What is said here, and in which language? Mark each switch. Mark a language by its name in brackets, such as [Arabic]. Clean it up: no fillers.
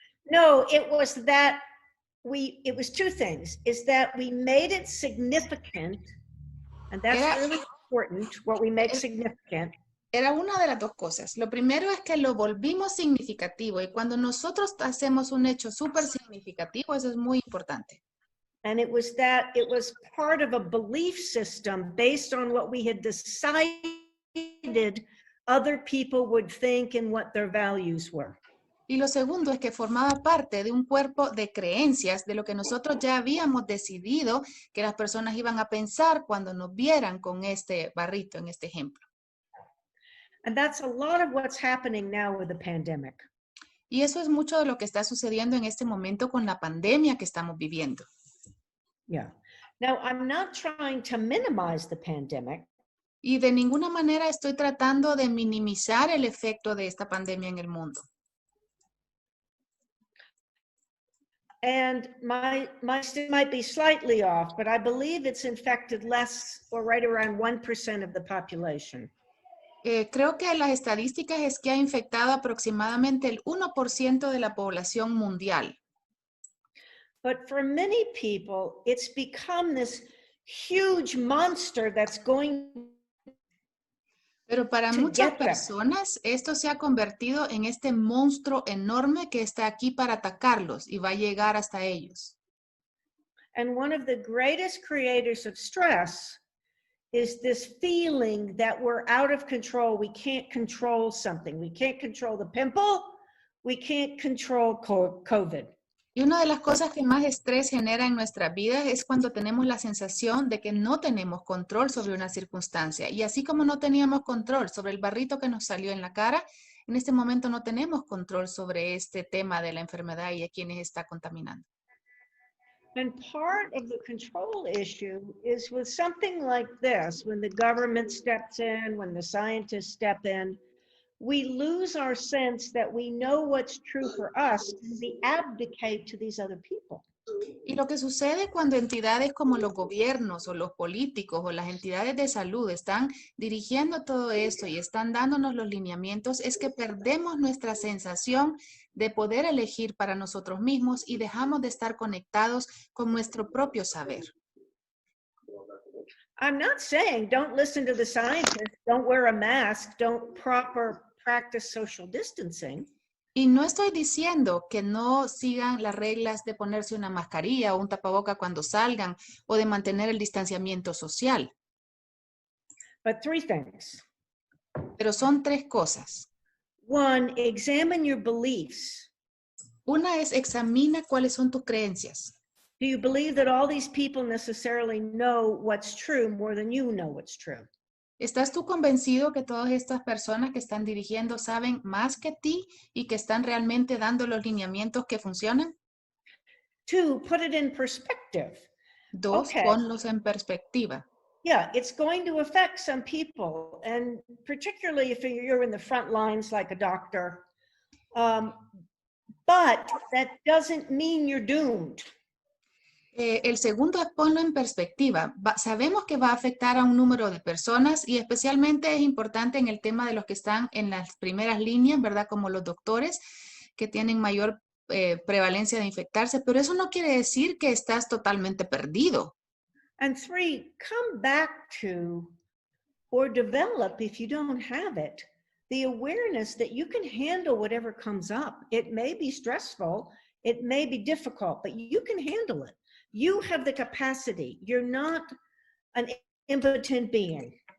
[English] No, it was that it was two things, is that we made it significant, and that's really important, what we make significant. [Spanish] Era una de las dos cosas. Lo primero es que lo volvimos significativo y cuando nosotros hacemos un hecho súper significativo, eso es muy importante. [English] And it was that it was part of a belief system based on what we had decided other people would think and what their values were. [Spanish] Y lo segundo es que formaba parte de un cuerpo de creencias de lo que nosotros ya habíamos decidido que las personas iban a pensar cuando nos vieran con este barrito en este ejemplo. [English] And that's a lot of what's happening now with the pandemic. [Spanish] Y eso es mucho de lo que está sucediendo en este momento con la pandemia que estamos viviendo. [English] Yeah. Now, I'm not trying to minimize the pandemic. [Spanish] Y de ninguna manera estoy tratando de minimizar el efecto de esta pandemia en el mundo. [English] And my stat might be slightly off, but I believe it's infected less or right around 1% of the population. [Spanish] Creo que las estadísticas es que ha infectado aproximadamente el 1% de la población mundial. [English] But for many people, it's become this huge monster that's going. [Spanish] Pero para muchas personas, esto se ha convertido en este monstruo enorme que está aquí para atacarlos y va a llegar hasta ellos. [English] And one of the greatest creators of stress is this feeling that we're out of control. We can't control something. We can't control the pimple. We can't control COVID. [Spanish] Y una de las cosas que más estrés genera en nuestra vida es cuando tenemos la sensación de que no tenemos control sobre una circunstancia. Y así como no teníamos control sobre el barrito que nos salió en la cara, en este momento no tenemos control sobre este tema de la enfermedad y a quienes está contaminando. [English] And part of the control issue is with something like this, when the government steps in, when the scientists step in, we lose our sense that we know what's true for us and we abdicate to these other people. [Spanish] Y lo que sucede cuando entidades como los gobiernos o los políticos o las entidades de salud están dirigiendo todo esto y están dándonos los lineamientos es que perdemos nuestra sensación de poder elegir para nosotros mismos y dejamos de estar conectados con nuestro propio saber. [English] I'm not saying don't listen to the scientists, don't wear a mask, don't practice social distancing. [Spanish] Y no estoy diciendo que no sigan las reglas de ponerse una mascarilla o un tapaboca cuando salgan o de mantener el distanciamiento social. [English] But three things. [Spanish] Pero son tres cosas. [English] One, examine your beliefs. [Spanish] Una es examina cuáles son tus creencias. [English] Do you believe that all these people necessarily know what's true more than you know what's true? [Spanish] ¿Estás tú convencido que todas estas personas que están dirigiendo saben más que ti y que están realmente dando los lineamientos que funcionan? [English] Two, put it in perspective. [Spanish] Dos, [English] Okay. [Spanish] ponlos en perspectiva. [English] Yeah, it's going to affect some people, and particularly if you're in the front lines like a doctor. But that doesn't mean you're doomed. [Spanish] El segundo es ponlo en perspectiva. Sabemos que va a afectar a un número de personas y especialmente es importante en el tema de los que están en las primeras líneas, ¿verdad? Como los doctores que tienen mayor prevalencia de infectarse, pero eso no quiere decir que estás totalmente perdido. [English] And three, come back to or develop, if you don't have it, the awareness that you can handle whatever comes up. It may be stressful, it may be difficult, but you can handle it. You have the capacity. You're not an impotent being.